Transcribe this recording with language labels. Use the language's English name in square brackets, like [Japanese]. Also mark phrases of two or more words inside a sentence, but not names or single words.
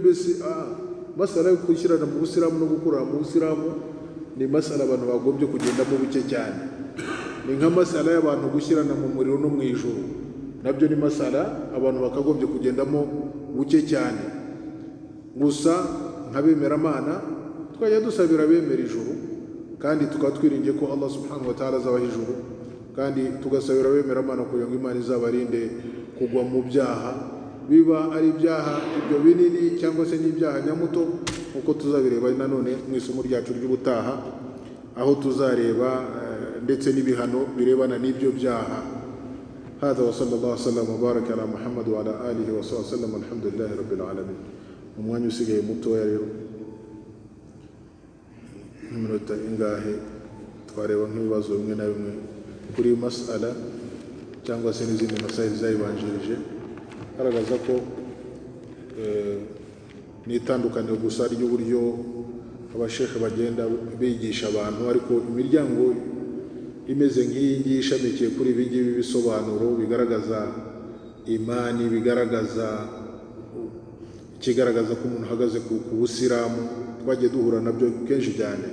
[Kinyarwanda] Mbese masala yo kwishyirana mu Busilamu no gukurana mu Busilamu ni masala abantu bagombye kugendamo buke cyane. Ni nka masala y'abantu gushyirana mu muriro no mu ijuru, nabyo ni masala abantu bakagombye kugendamo buke cyane. Gusa nk'abemera Imana twajya dusabira abemera ijuru, kandi tukaba twiringiye ko Allah [Arabic] سبحانه وتعالى [Kinyarwanda] azabaha ijuru, kandi tugasabira abemera Imana kugira ngo Imana izabarinde kugwa mu byaha, biba ari ibyaha ibyo binini cyangwa se n'ibyaha nyamuto, nk'uko tuzabireba nanone mu isomo ryacu ry'ubutaha, aho tuzareba ndetse n'ibihano birebana n'ibyo byaha. [Arabic] هذا وصلى الله وسلم وبارك على محمد وعلى آله وصحبه وسلم الحمد لله رب العالمين. [Kinyarwanda] umwanya usigaye mutoya rero, iminota ingahe, twareba nk'ibibazo bimwe na bimwe kuri masala cyangwa se n'izindi masaili zayibanjirije, garagaza ko n'itandukaniro gusa ry'uburyo abashekhe bagenda bigisha abantu, ariko imiryango imeze nk'iyi ngiyi ishamikiye kuri ibi ngibi bisobanuro bigaragaza imani, ikigaragaza ko umuntu ahagaze ku Busilamu, twagiye duhura nabyo kenshi cyane.